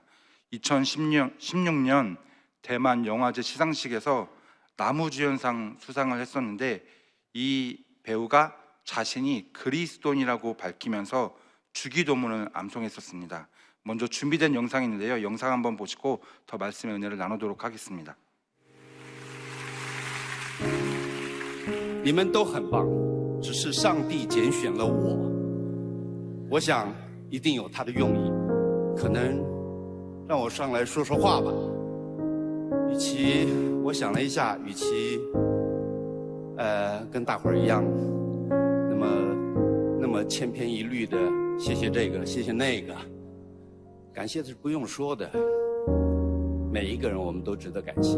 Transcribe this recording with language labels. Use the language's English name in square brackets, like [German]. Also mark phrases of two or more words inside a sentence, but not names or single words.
[Korean] 2016년 대만 영화제 시상식에서 나무주연상 수상을 했었는데, 이 배우가 자신이 그리스도인이라고 밝히면서 주기도문을 암송했었습니다. 먼저 준비된 영상이 있는데요, 영상 한번 보시고 더 말씀의 은혜를 나누도록 하겠습니다. [Chinese] 你们都很棒，只是上帝拣选了我。我想一定有他的用意，可能让我上来说说话吧。我想了一下，与其跟大伙儿一样，那么千篇一律的谢谢这个谢谢那个，感谢是不用说的，每一个人我们都值得感谢。